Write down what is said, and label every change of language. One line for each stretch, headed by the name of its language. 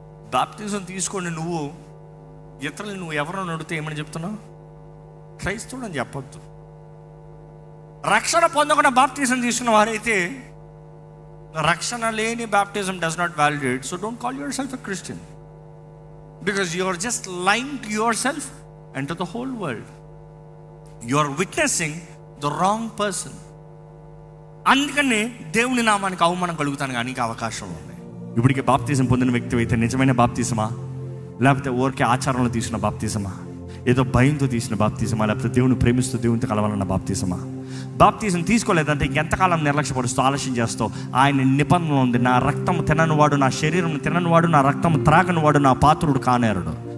Telugu: బాప్తిజం తీసుకొని నువ్వు ఇతరులు నువ్వు ఎవరో అడిగితే ఏమని చెప్తున్నావు? క్రైస్తవుడు అని చెప్పొద్దు. రక్షణ పొందకుండా బాప్తిజం తీసుకున్న వారైతే రక్షణ లేని baptism
English: Does not validate. So don't call yourself a Christian. Because you are just lying to yourself and to the whole world. You are witnessing the wrong person.
Telugu: అందుకనే దేవుని నామానికి అవమానం కలుగుతాను కానీ అవకాశం ఉంది. ఇప్పటికే బాప్తిజం పొందిన వ్యక్తి అయితే నిజమైన బాప్తిజమా, లేకపోతే ఊరికే ఆచారంలో తీసిన బాప్తిజమా, ఏదో భయంతో తీసిన బాప్తిజమా, లేకపోతే దేవుని ప్రేమిస్తూ దేవునితో కలవాలన్న బాప్తిజమా? బాప్తిజం తీసుకోలేదంటే ఇంకెంతకాలం నిర్లక్ష్యపరుస్తూ ఆలస్యం చేస్తావు? ఆయన నిబంధన ఉంది, నా రక్తం తిననివాడు, నా శరీరం తిననివాడు, నా రక్తం త్రాగనివాడు నా పాత్రుడు కానేరుడు.